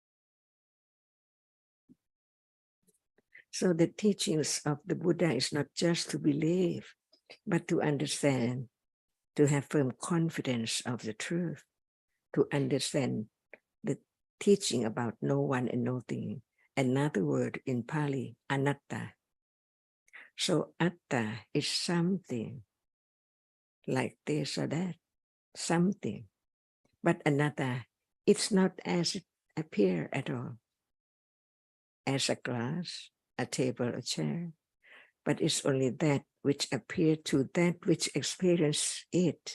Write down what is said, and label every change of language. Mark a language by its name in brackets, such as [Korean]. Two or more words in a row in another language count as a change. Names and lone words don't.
[English] So the teachings of the Buddha is not just to believe, but to understand, to have firm confidence of the truth, to understand the teaching about no one and nothing. Another word in Pali, anatta. So atta is something like this or that, something. But anatta, it's not as it appears at all, as a glass, a table, a chair, but it's only that which appears to that which experiences it.